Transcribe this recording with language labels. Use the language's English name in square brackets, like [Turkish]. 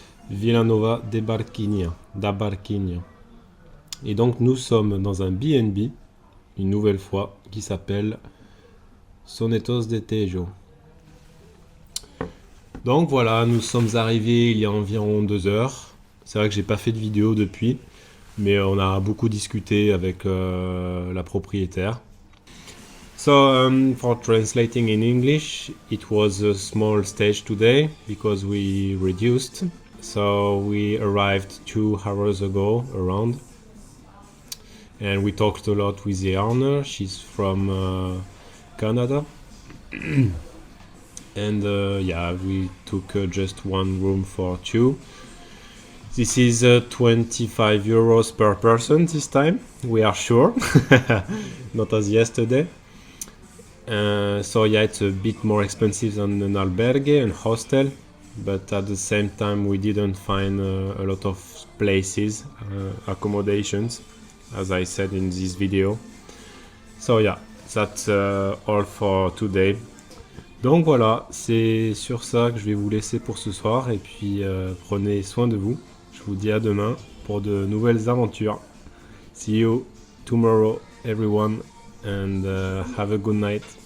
[French] Villanova de Barquinha. Et donc, nous sommes dans un B&B, une nouvelle fois, qui s'appelle Sonetos de Tejo. Donc voilà, nous sommes arrivés il y a environ 2 heures. C'est vrai que j'ai pas fait de vidéo depuis, mais on a beaucoup discuté avec la propriétaire. [English] So for translating in English, it was a small stage today because we reduced. So we arrived 2 hours ago around, and we talked a lot with the owner. She's from Canada. And yeah, we took just one room for 2. This is 25 euros per person this time, we are sure, not as yesterday. So yeah, it's a bit more expensive than an albergue and hostel, but at the same time we didn't find a lot of places, accommodations, as I said in this video. So yeah, that's all for today. [French] Donc voilà, c'est sur ça que je vais vous laisser pour ce soir, et puis prenez soin de vous. Je vous dis à demain pour de nouvelles aventures. [English] See you tomorrow everyone, and have a good night.